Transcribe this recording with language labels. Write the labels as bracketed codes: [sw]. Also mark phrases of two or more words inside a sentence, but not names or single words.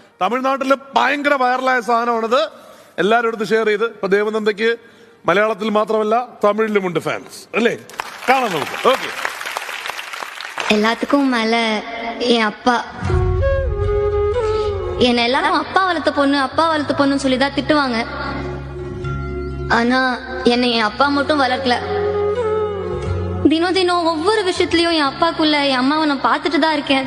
[ml] തമിഴ്നാട്ടിൽ ഭയങ്കര വൈറലായ സാധനമാണിത്. എല്ലാവരും എടുത്ത് ഷെയർ ചെയ്ത്. ഇപ്പൊ ദേവനന്ദയ്ക്ക് മലയാളത്തിൽ മാത്രമല്ല തമിഴിലുമുണ്ട് ഫാൻസ് അല്ലേ? കാണാം നമുക്ക്. ഓക്കെ. [ta] எல்லாத்துக்கும் மேல என் அப்பா. என்ன எல்லாரும் அப்பா வளர்த்த பொண்ணுன்னு சொல்லிதான் திட்டுவாங்க. ஆனா என்னை என் அப்பா மட்டும் வளர்க்கல. தினம் தினம் ஒவ்வொரு விஷயத்திலயும் என் அப்பாக்குள்ள என் அம்மாவை நான் பார்த்துட்டு தான் இருக்கேன்.